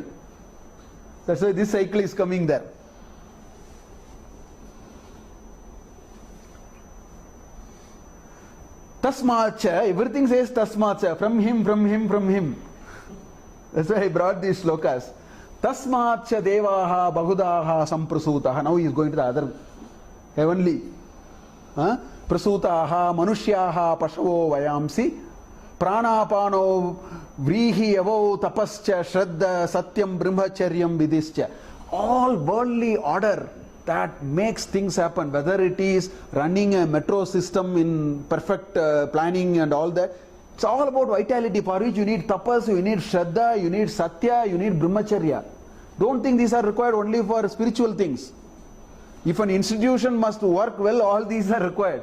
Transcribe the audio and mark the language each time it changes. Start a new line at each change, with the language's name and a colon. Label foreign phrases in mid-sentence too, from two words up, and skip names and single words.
English: That's why this cycle is coming there. Tasmacha, everything says Tasmacha, from him. That's why I brought these slokas.
Sanskrit: Tasmacha devaha bahudaha samprasutaha.
English: Now he is going to the other heavenly.
Sanskrit: Prasutaha manushyaha pashavo vayamsi. Pranapano vrihi avo tapascha shraddha satyam brahmacharyam vidischa.
English: All worldly order that makes things happen, whether it is running a metro system in perfect planning and all that. It's all about vitality, for which you need tapas, you need shraddha, you need satya, you need brahmacharya. Don't think these are required only for spiritual things. If an institution must work well, all these are required.